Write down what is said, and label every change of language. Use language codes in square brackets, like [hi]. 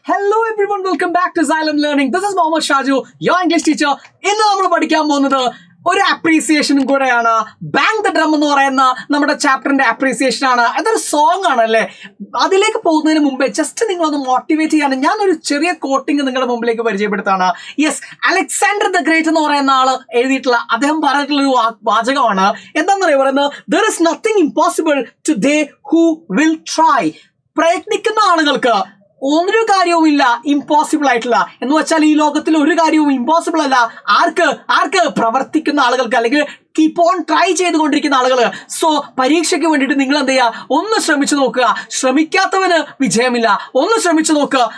[en] Hello everyone, welcome back to Xylem Learning. This is Mohammed Shaju, your English teacher. [ml] ഇന്ന് നമ്മൾ പഠിക്കാൻ പോകുന്നത് ഒരു അപ്രീസിയേഷനും കൂടെയാണ്. ബാങ്ക് ദ ഡ്രം എന്ന് പറയുന്ന നമ്മുടെ ചാപ്റ്ററിന്റെ അപ്രീസിയേഷൻ ആണ്. അതൊരു സോങ് ആണല്ലേ. അതിലേക്ക് പോകുന്നതിന് മുമ്പേ ജസ്റ്റ് നിങ്ങളൊന്ന് മോട്ടിവേറ്റ് ചെയ്യാൻ ഞാൻ ഒരു ചെറിയ കോട്ടിങ് നിങ്ങളുടെ മുമ്പിലേക്ക് പരിചയപ്പെടുത്താണ്. യെസ്, അലക്സാണ്ടർ ദ ഗ്രേറ്റ് എന്ന് പറയുന്ന ആള് എഴുതിയിട്ടുള്ള അദ്ദേഹം പറഞ്ഞിട്ടുള്ള ഒരു വാചകമാണ്. എന്താണെന്ന് പറയുന്നത്, [en] there is nothing impossible to they who will try. [ml] പ്രയത്നിക്കുന്ന ആളുകൾക്ക് ഒരു കാര്യവുമില്ല ഇമ്പോസിബിൾ ആയിട്ടുള്ള. എന്ന് വെച്ചാൽ ഈ ലോകത്തിൽ ഒരു കാര്യവും ഇമ്പോസിബിൾ അല്ല. ആർക്ക് പ്രവർത്തിക്കുന്ന ആളുകൾക്ക്, അല്ലെങ്കിൽ [en] keep on try [ml] ചെയ്തുകൊണ്ടിരിക്കുന്ന ആളുകൾ. സോ പരീക്ഷയ്ക്ക് വേണ്ടിയിട്ട് നിങ്ങൾ എന്ത് ചെയ്യുക, ഒന്ന് ശ്രമിച്ചു നോക്കുക. ശ്രമിക്കാത്തവന് വിജയമില്ല. ഒന്ന് ശ്രമിച്ചു നോക്കുക.